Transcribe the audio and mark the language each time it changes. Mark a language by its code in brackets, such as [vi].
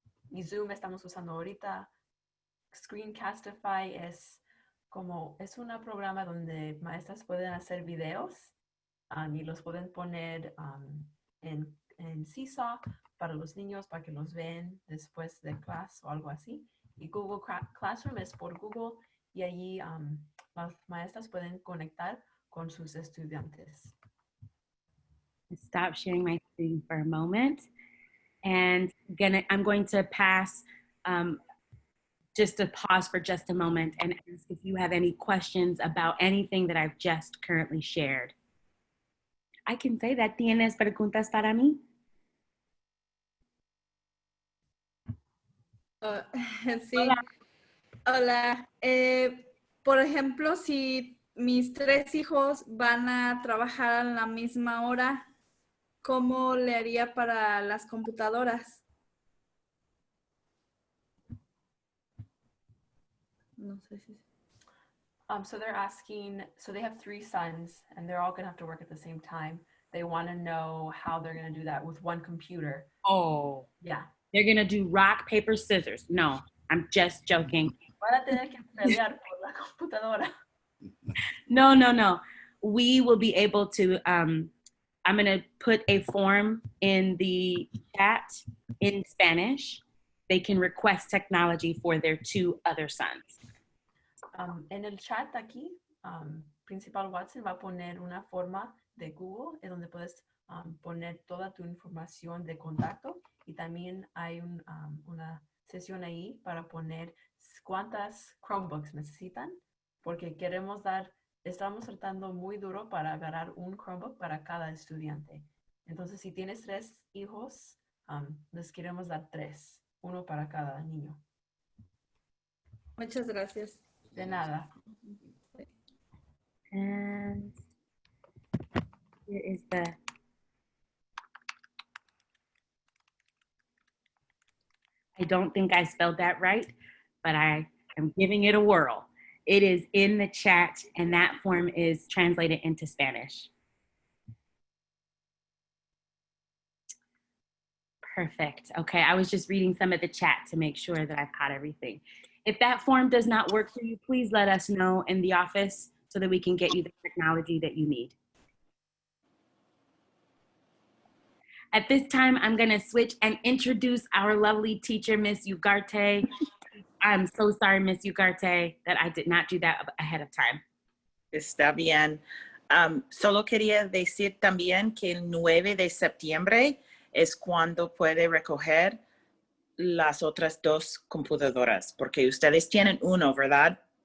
[es] Y Zoom estamos usando ahorita. Screencastify es un programa donde maestras pueden hacer videos y los pueden poner en Seesaw para los niños, para que los vean después de clase o algo así. Y Google Classroom es por Google y allí las maestras pueden conectar con sus estudiantes. [en] Stop sharing my screen for a moment. And I'm going to pass, just to pause for just a moment and ask if you have any questions about anything that I've just currently shared. I can say that. [es] ¿Tienes preguntas para mí? Sí. Hola. Por ejemplo, si mis 3 hijos van a trabajar a la misma hora, ¿cómo le haría para las computadoras? No sé si... [en] So they're asking, so they have 3 sons and they're all gonna have to work at the same time. They wanna know how they're gonna do that with one computer. Oh. Yeah. They're gonna do rock, paper, scissors. No, I'm just joking. [es] Van a tener que pelear por la computadora. No. [en] We will be able to, I'm gonna put a form in the chat in Spanish. They can request technology for their 2 other sons. [es] En el chat aquí, Principal Watson va a poner una forma de Google en donde puedes poner toda tu información de contacto y también hay una sesión ahí para poner cuántas Chromebooks necesitan porque estamos tratando muy duro para agarrar un Chromebook para cada estudiante. Entonces, si tienes 3 hijos, les queremos dar 3, uno para cada niño. Muchas gracias. De nada. [en] And here is I don't think I spelled that right, but I am giving it a whirl. It is in the chat and that form is translated into Spanish. Perfect. Okay, I was just reading some of the chat to make sure that I've caught everything. If that form does not work for you, please let us know in the office so that we can get you the technology that you need. At this time, I'm gonna switch and introduce our lovely teacher, Miss Ugarte. I'm so sorry, Miss Ugarte, that I did not do that ahead of time. [es] Está bien. Solo quería decir también que el 9 de septiembre es cuando puede recoger las otras 2 computadoras, porque ustedes tienen uno, ¿verdad?